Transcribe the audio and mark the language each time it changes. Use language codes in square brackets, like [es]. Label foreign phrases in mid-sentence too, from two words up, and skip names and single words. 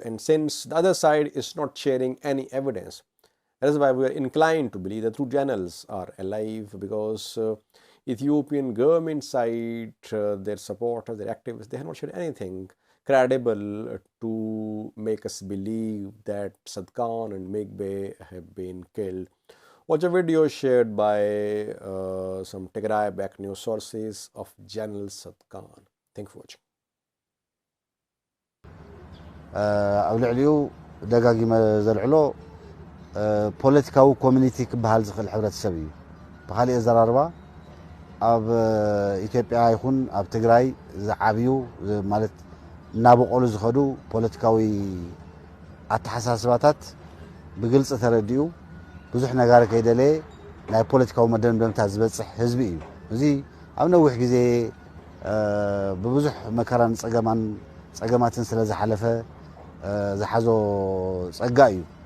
[en] And since the other side is not sharing any evidence, that is why we are inclined to believe that two generals are alive, because Ethiopian government side, their supporters, their activists, they have not shared anything credible to make us believe that Tsadkan and Migbe have been killed. Watch a video shared by some Tigray-backed news sources of General Tsadkan. Thank you for watching. [ti] ኣብ ልዕሊኡ ደጋጊመ ዘልዕሎ ፖለቲካዊ ኮሚኒቲ ክበሃል ዝኽእል ሕብረተሰብ እዩ ብኻሊእ ኣዘራርባ ኣብ ኢትዮጵያ ይኹን ኣብ ትግራይ ዝዓብዩ ማለት እናበቆሉ ዝኸዱ ፖለቲካዊ ኣተሓሳስባታት ብግልፂ ተረዲኡ ብዙሕ ነገር ከይደለየ ናይ ፖለቲካዊ መደምደምታት ዝበፅሕ ህዝቢ እዩ እዚ ኣብ ነዊሕ ግዜ ብብዙሕ መከራን ፀገማትን ስለ ዝሓለፈ ዝሓዞ ፀጋ እዩ